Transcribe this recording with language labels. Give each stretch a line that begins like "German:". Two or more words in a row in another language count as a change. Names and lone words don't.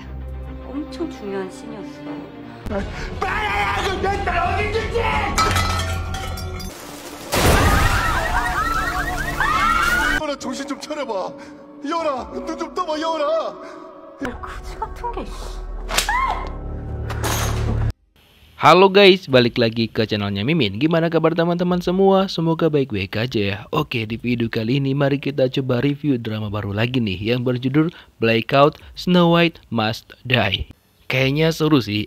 Korean: 엄청 중요한 씬이었어. 말하라고 내딸 어딘지. 여라 정신 좀 차려봐. 여라 눈 좀 떠봐 여라. 거지 같은 게 있어.
Indonesian: Halo guys, balik lagi ke channelnya Mimin. Gimana kabar teman-teman semua? Semoga baik-baik aja ya. Oke, di video kali ini mari kita coba review drama baru lagi nih yang berjudul Blackout Snow White Must Die. Kayaknya seru sih.